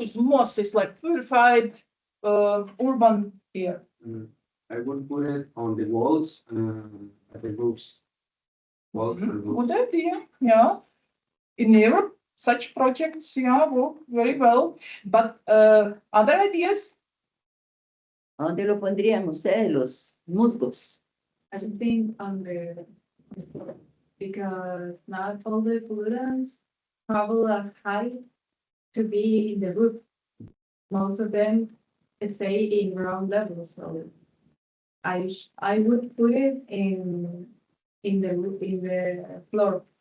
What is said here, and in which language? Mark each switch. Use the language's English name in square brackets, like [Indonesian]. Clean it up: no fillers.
[English] use mosses like purified urban air? I would put it on the walls, at the roofs. Walls and roofs. Good idea, yeah. In Europe, such projects, yeah, work very well. But other ideas? [Spanish] ¿A dónde lo pondrían ustedes, los musgos? [English] I think on the, because not all the pollutants travel as high to be in the roof. Most of them stay in ground level, so I would put it in the floor.